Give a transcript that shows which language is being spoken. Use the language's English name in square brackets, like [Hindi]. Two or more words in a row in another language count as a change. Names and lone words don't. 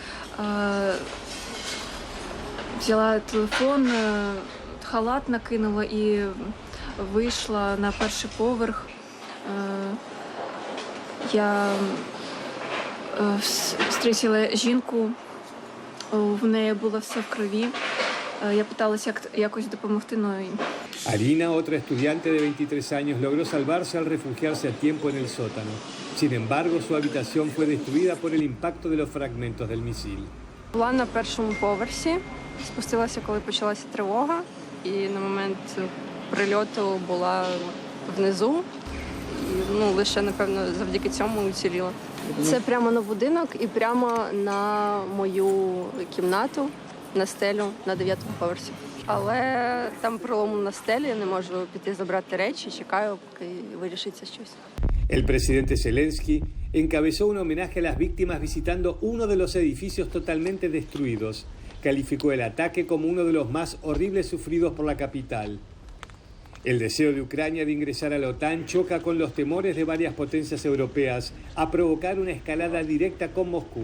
[Ukrainian] Взяла телефон, халат накинула і вийшла на перший поверх. Я зустріла жінку, в неї було все в крові. Я питалася якось допомогти, але [Spanish] Arina, otra estudiante de 23 años, logró salvarse al refugiarse a tiempo en el sótano. Sin embargo, su habitación fue destruida por el impacto de los fragmentos del misil. [Ukrainian] Була на першому поверсі, спустилася, коли почалася тривога, і на момент прильоту була внизу, і лише, напевно, завдяки цьому уціліла. Це прямо на будинок і прямо на мою кімнату, на стелю на 9-му поверсі. Але там пролом на стелі, не можу піти забрати речі, чекаю, поки вирішиться щось. [Spanish] El presidente Zelensky encabezó un homenaje a las víctimas visitando uno de los edificios totalmente destruidos. Calificó el ataque como uno de los más horribles sufridos por la capital. El deseo de Ucrania de ingresar a la OTAN choca con los temores de varias potencias europeas a provocar una escalada directa con Moscú.